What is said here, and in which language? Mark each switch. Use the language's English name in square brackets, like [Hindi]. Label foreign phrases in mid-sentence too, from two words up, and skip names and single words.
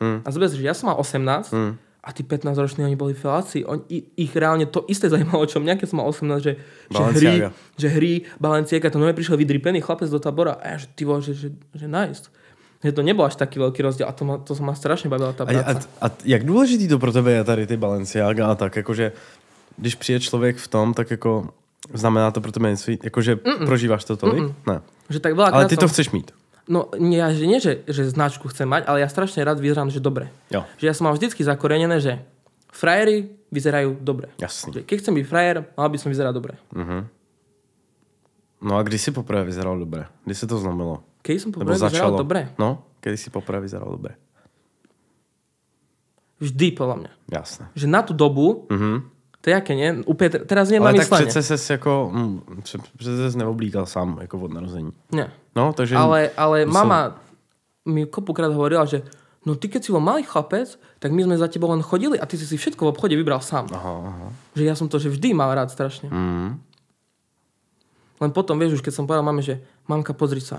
[Slovak] A zoberieš, že ja som mal 18 a tí 15-roční, oni boli feláci. Ich reálne to isté zajímalo, čo mňa, keď som mal 18, že hry, Balenciaga, to nové prišiel vydripený chlapec do tábora a ja, že ty vole, že nice. Že to nebol až taký veľký rozdiel a to sa ma strašne bavila tá práca. [Czech] A jak důležitý to pro tebe je tady ty Balenciaga a tak, jakože když přijde člověk v tom, tak jako znamená to pro tebe něco, jakože prožíváš to tolik? Ne. [Slovak] Že tak veľa [Czech] ale ty to chceš mít. No, [Slovak] nie, že značku chcem mať, ale ja strašne rád vyzerám, že dobre. [Czech] Jo. [Slovak] Že ja som mal vždycky zakorenené, že frajeri vyzerajú dobre. [Czech] Jasný. [Slovak] Že keď chcem byť frajer, mal by som vyzerať dobre. [Czech] No a kdy si poprvé vyzeral dobre? Kdy se to zlomilo? [Slovak] Keď som poprvé vyzeral dobre? No, kedy si poprvé vyzeral dobre? Vždy, podľa mňa. Jasné. Že na tú dobu, to je jaké, nie? Úplne, teraz nie na myslenie. myslenie. [Czech] Ale tak přece ses jako, přece ses neoblíkal sám, jako od narození. [Slovak] Nie. No, takže... Ale mama mi kopukrát hovorila, že no ty keď si bol malý chlapec, tak my sme za tebou len chodili a ty si všetko v obchode vybral sám. Aha. Že ja som to že vždy mal rád strašne. Len potom, vieš, už keď som povedal mame, že mamka, pozri sa.